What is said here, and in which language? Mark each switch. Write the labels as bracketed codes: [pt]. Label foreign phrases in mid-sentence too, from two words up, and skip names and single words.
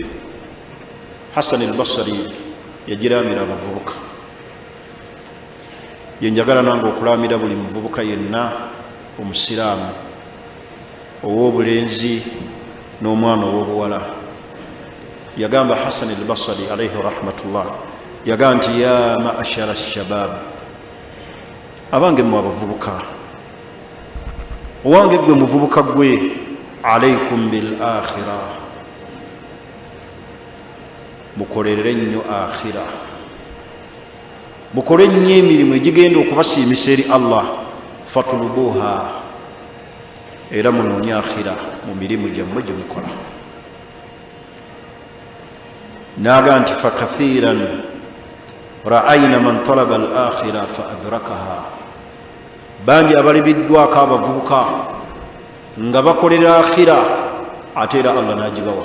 [lg] Hasan al-Basri yagiramira abavubuka. Yenjagala nange okulamira buli muvubuka yenna omusiraamu ow'obulenzi n'omwana ow'obuwala. Yagamba Hasan al-Basri [ar] عليه رحمة الله, [lg] yagamba nti [ar] يا معشر الشباب, [lg] abange mu abavubuka, owange gwe muvubuka gwe, [ar] عليكم بالآخرة, [lg] mukolerere nnyo akhira, mukole nnyo emirimu egigenda okubasiimisa eri Allah. Fatulubuha, era munoonye akhira mu mirimu gyammwe gye mukola. Naga nti [ar] فكثيرا رأينا من طلب الآخرة فأدركها, [lg] bangi abalibiddwako abavubuka nga bakolera akhira ate era Allah n'agibawa.